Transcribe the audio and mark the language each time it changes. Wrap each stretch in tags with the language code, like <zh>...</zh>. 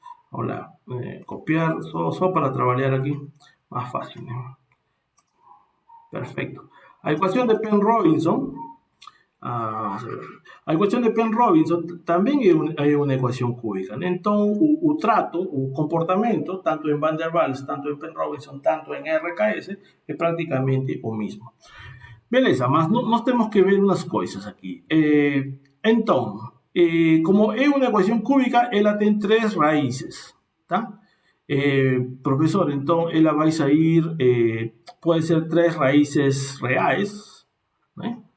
<es>Hola, copiar, solo para trabajar aquí, más fácil. Perfecto.</es> <pt>A ecuación de Penn-Robinson, a ecuación de Penn-Robinson também é uma equação cúbica, né? Então, o trato, o comportamento, tanto em Van der Waals, tanto em Penn-Robinson, tanto em RKS, é praticamente o mesmo. Beleza, mas nós temos que ver umas coisas aqui. Então, como é uma equação cúbica, ela tem 3 raízes, tá?</pt> <es>Profesor, entonces ella va a salir, puede ser 3 raíces reales, ¿eh?</es>